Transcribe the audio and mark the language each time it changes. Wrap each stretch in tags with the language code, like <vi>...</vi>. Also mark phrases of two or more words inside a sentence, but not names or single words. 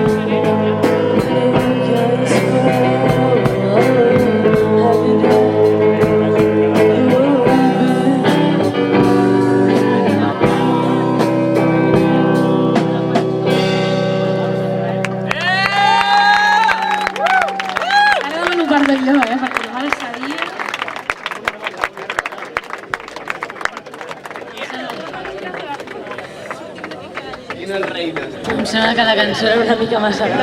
<en>You can spell happy day. You will be.</en> <ca>Ara demano perdó jo, perquè no me la sabia. Em sembla que la cançó era una mica massa gran.</ca>